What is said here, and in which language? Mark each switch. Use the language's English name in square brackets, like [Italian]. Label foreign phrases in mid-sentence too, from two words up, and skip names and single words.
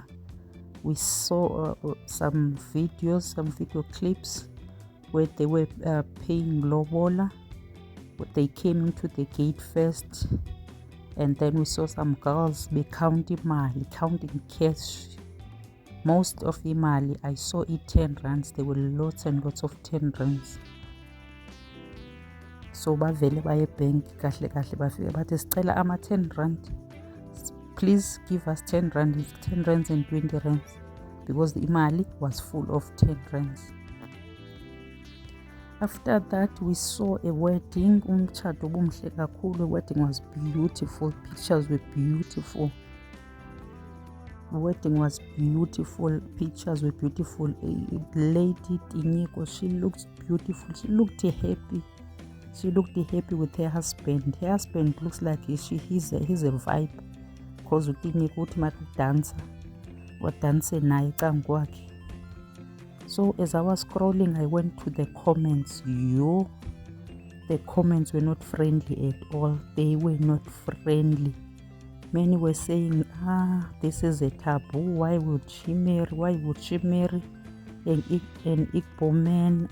[English] We saw some video clips where they were paying lobola. They came into the gate first, and then we saw some girls counting cash. Most of imali I saw it 10 rands. There were lots and lots of 10 rands. [Zulu] So bavele baye bank kahle bafike bathi sicela ama 10 rand. [English] Please give us 10 rand, 10 rands and 20 rands, because the imali was full of 10 rands. After that, we saw a wedding. [Zulu] Umshado bumhle kakhulu. [English] The wedding was beautiful. Pictures were beautiful. The wedding was beautiful. Pictures were beautiful. A lady Tinyiko, she looked beautiful. She looked happy. She looked happy with her husband. Her husband looks like he's a vibe, because Tinyiko [Zulu] uthi makudansa wadanse naye cangwakhe. [English] So as I was scrolling, I went to the comments. The comments were not friendly at all. They were not friendly. Many were saying, this is a taboo. Why would she marry? Why would she marry an Igbo man?